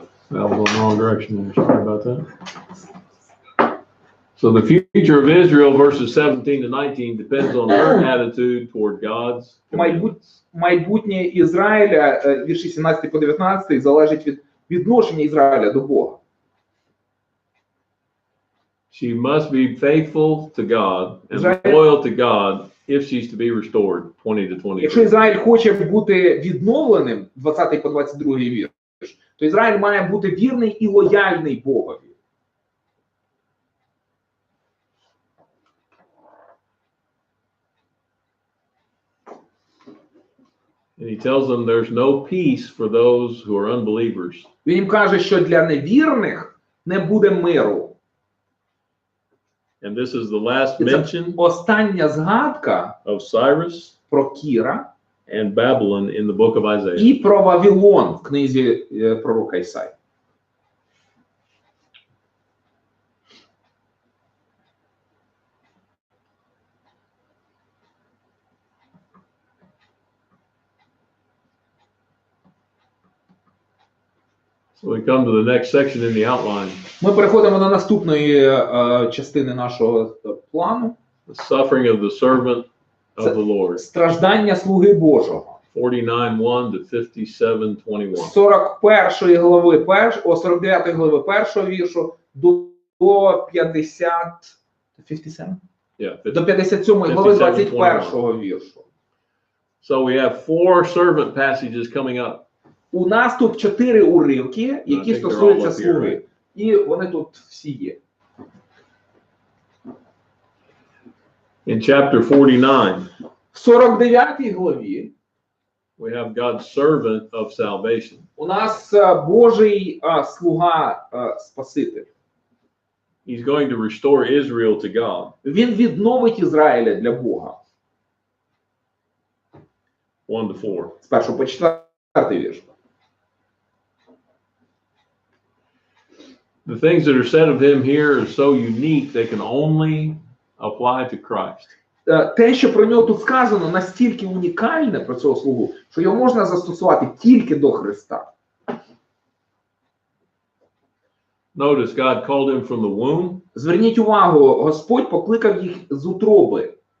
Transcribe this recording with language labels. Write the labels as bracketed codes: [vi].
[en] That was the wrong direction there. Sorry about that. So the future of Israel, verses 17 to 19, depends on her attitude toward God's commandments. [uk] Майбутнє Ізраїля, вірші 17 по 19, залежить від відношення Ізраїля до Бога. [en] She must be faithful to God and loyal to God if she's to be restored, 20 to 23. [uk] Якщо Ізраїль хоче бути відновленим, 20 по 22 вірш, то Ізраїль має бути вірний і лояльний Богові. [en] And he tells them there's no peace for those who are unbelievers. [uk] Він їм каже, що для невірних не буде миру. [en] And this is the last [uk] І це [en] mention [uk] остання згадка [en] of Cyrus [uk] про Кіра [en] and Babylon in the book of Isaiah. [uk] і про Вавилон в книзі пророка Ісаї. [en] So we come to the next section in the outline. [uk] Ми переходимо до наступної частини нашого плану. [en] The suffering of the servant of the Lord. [uk] Страждання слуги Божого. [en] 49:1 to 57:21. [uk] 41 глави 49 глави першого віршу до 57 [en] Yeah, [uk] до 57 глави 21 віршу. [en] So we have 4 servant passages coming up. [uk] У нас тут 4 уривки, які стосуються слуги. І вони тут всі є. [en] In chapter 49, [uk] В 49 главі [en] we have God's servant of salvation. [uk] у нас Божий слуга Спаситель. [en] He's going to restore Israel to God. [uk] Він відновить Ізраїля для Бога. [en] 1 to 4. [uk] З 1 по 4 вірш. [en] The things that are said of him here are so unique they can only apply to Christ. [uk] Те, що про нього тут сказано, настільки унікальне про цього слугу, що його можна застосувати тільки до Христа. [en] Notice God called him from the womb. [uk] Зверніть увагу, Господь покликав їх з утроби.